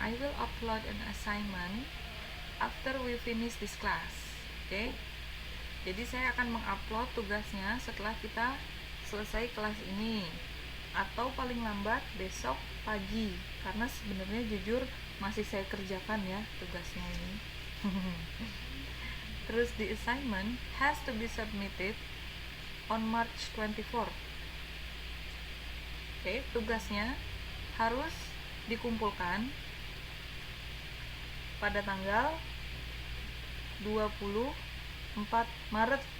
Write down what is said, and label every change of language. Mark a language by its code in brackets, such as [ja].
[en] I will upload an assignment after we finish this class. [id] Oke. Jadi saya akan mengupload tugasnya setelah kita selesai kelas ini, atau paling lambat besok pagi, karena sebenarnya jujur masih saya kerjakan ya tugasnya ini. [en] Terus the assignment has to be submitted on March 24. [id] Oke, tugasnya harus dikumpulkan pada tanggal 24 Maret.